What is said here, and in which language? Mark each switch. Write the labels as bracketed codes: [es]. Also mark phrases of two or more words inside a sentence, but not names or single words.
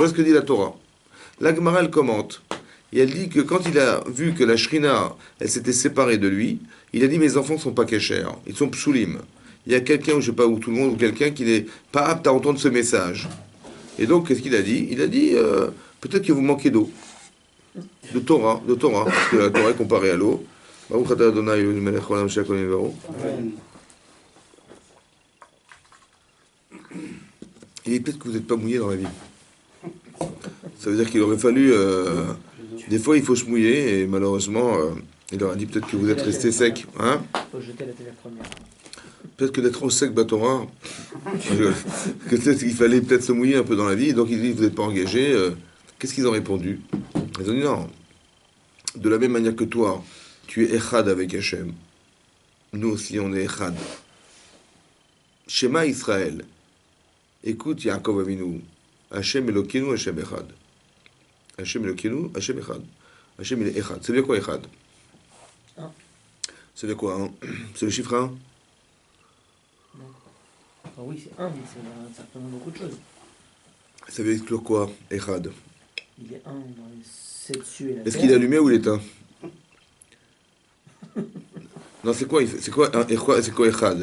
[fr] Voilà ce que dit la Torah. La Gemara elle commente. Et elle dit que quand il a vu que la Shrina, elle s'était séparée de lui, il a dit mes enfants sont pas cachers, ils sont psoulim. Il y a quelqu'un, je sais pas où tout le monde, ou quelqu'un qui n'est pas apte à entendre ce message. Et donc, qu'est-ce qu'il a dit? Il a dit peut-être que vous manquez d'eau, de Torah, parce que la Torah est comparée à l'eau. [he] ברוך אתה אדוני אלוהינו מלך העולם שהכל נברא. [fr] Il dit peut-être que vous n'êtes pas mouillé dans la vie. Ça veut dire qu'il aurait fallu. Des fois, il faut se mouiller, et malheureusement, il leur a dit peut-être que vous êtes resté sec. Hein? Faut jeter la télé première. Peut-être que d'être au sec, Batora, que peut-être qu'il fallait peut-être se mouiller un peu dans la vie. Donc il dit vous n'êtes pas engagé. Qu'est-ce qu'ils ont répondu? Ils ont dit non. De la même manière que toi, tu es Echad avec Hachem. Nous aussi, on est Echad. [he] שמע ישראל. [fr] Écoute, [he] יעקב אבינו. השם אלוקינו, השם אחד. השם אלוקינו, השם אחד. [fr] Hachem il est Echad. Ça veut dire quoi Echad? Un. Ça veut dire quoi? C'est le chiffre 1? Ah oui, c'est un, mais ça représente beaucoup de choses. Ça veut exclure quoi Echad? Il est un dans les 7 cieux et la Est-ce terre. qu'il est allumé ou il est éteint? Non, c'est quoi c'est quoi Echad?